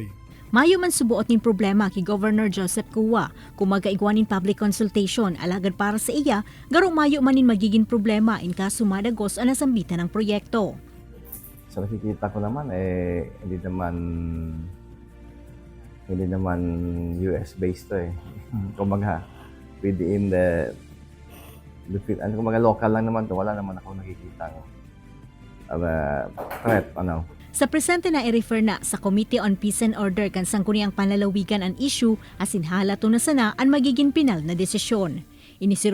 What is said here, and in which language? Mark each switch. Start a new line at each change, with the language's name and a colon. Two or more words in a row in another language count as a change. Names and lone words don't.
Bikol: Mayo man subuot ning problema kay Governor Joseph Cua kung magkaigwanin
English: public consultation
Bikol: alagad para sa iya, garong mayo manin magiging problema in kaso madagos ang nasambitan ng proyekto.
Filipino: Sa nakikita ko naman, hindi naman
English: US based
Filipino: to eh. Kumbaga,
English: within the
Filipino: kumbaga local lang naman to, wala naman ako nakikita threat, ano.
Bikol: Sa presente na i-refer na sa Committee on Peace and Order kan sangkuniang panlalawigan ang issue asin halato na sana ang magiging pinal na desisyon.